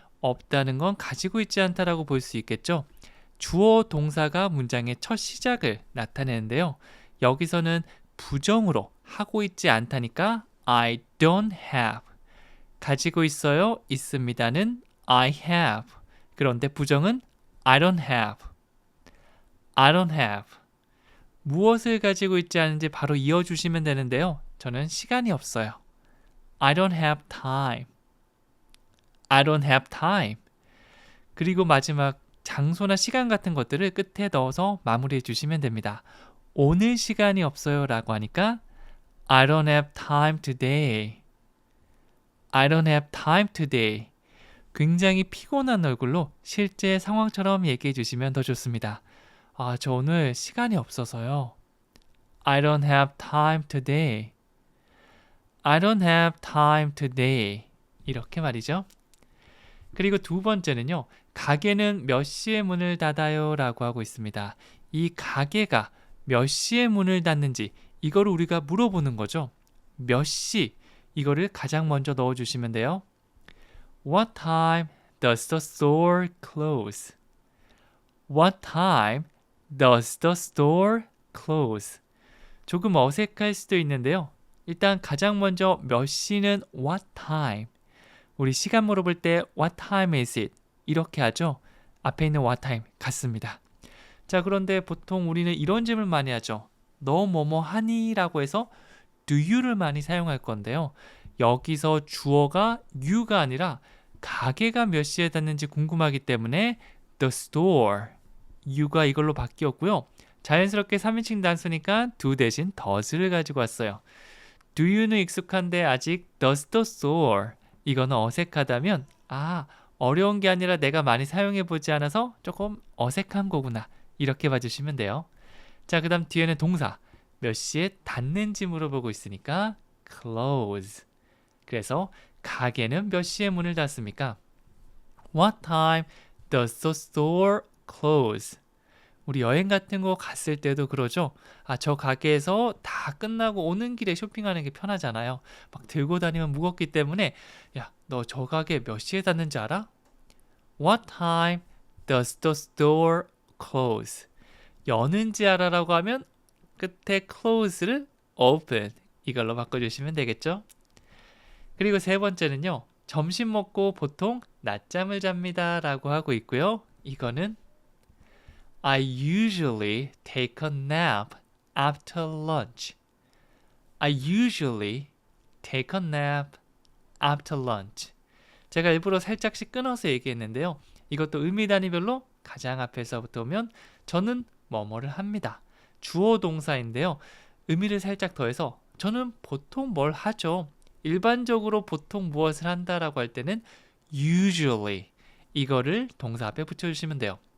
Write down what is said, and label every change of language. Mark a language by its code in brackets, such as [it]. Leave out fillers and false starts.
[ko] 없다는 건 가지고 있지 않다라고 볼 수 있겠죠. 주어 동사가 문장의 첫 시작을 나타내는데요. 여기서는 부정으로 하고 있지 않다니까 [en] I don't have. [ko] 가지고 있어요, 있습니다는 [en] I have. [ko] 그런데 부정은 [en] I don't have. I don't have. [ko] 무엇을 가지고 있지 않은지 바로 이어주시면 되는데요. 저는 시간이 없어요. [en] I don't have time. I don't have time. [ko] 그리고 마지막 장소나 시간 같은 것들을 끝에 넣어서 마무리해 주시면 됩니다. 오늘 시간이 없어요 라고 하니까 [en] I don't have time today. I don't have time today. [ko] 굉장히 피곤한 얼굴로 실제 상황처럼 얘기해 주시면 더 좋습니다. 아, 저 오늘 시간이 없어서요. [en] I don't have time today. I don't have time today. [ko] 이렇게 말이죠. 그리고 두 번째는요. 가게는 몇 시에 문을 닫아요? 라고 하고 있습니다. 이 가게가 몇 시에 문을 닫는지 이거를 우리가 물어보는 거죠. 몇 시? 이거를 가장 먼저 넣어주시면 돼요. [en] What time does the store close? What time does the store close? [ko] 조금 어색할 수도 있는데요. 일단 가장 먼저 몇 시는 what time. 우리 시간 물어볼 때 [en] what time is it? [ko] 이렇게 하죠. 앞에 있는 what time 같습니다. 자, 그런데 보통 우리는 이런 질문 많이 하죠. 너 뭐뭐 하니? 라고 해서 do you를 많이 사용할 건데요. 여기서 주어가 you가 아니라 가게가 몇 시에 닫는지 궁금하기 때문에 the store, you가 이걸로 바뀌었고요. 자연스럽게 3인칭 단수니까 do 대신 does를 가지고 왔어요. do you는 익숙한데 아직 [en] does the store, [ko] 이거는 어색하다면 어려운 게 아니라 내가 많이 사용해보지 않아서 조금 어색한 거구나. 이렇게 봐주시면 돼요. 자, 그 다음 뒤에는 동사. 몇 시에 닫는지 물어보고 있으니까 close. 그래서 가게는 몇 시에 문을 닫습니까? [en] What time does the store close? [ko] 우리 여행 같은 거 갔을 때도 그러죠. 저 가게에서 다 끝나고 오는 길에 쇼핑하는 게 편하잖아요. 막 들고 다니면 무겁기 때문에 야, 너 저 가게 몇 시에 닫는지 알아? [en] What time does the store close? [ko] 여는지 알아라고 하면 끝에 close를 open 이걸로 바꿔주시면 되겠죠. 그리고 세 번째는요. 점심 먹고 보통 낮잠을 잡니다 라고 하고 있고요. 이거는 [en] I usually take a nap after lunch. I usually take a nap after lunch. [ko] 제가 일부러 살짝씩 끊어서 얘기했는데요. 이것도 의미 단위별로 가장 앞에서부터 오면 저는 뭐뭐를 합니다. 주어 동사인데요. 의미를 살짝 더해서 저는 보통 뭘 하죠. 일반적으로 보통 무엇을 한다라고 할 때는 usually 이거를 동사 앞에 붙여주시면 돼요.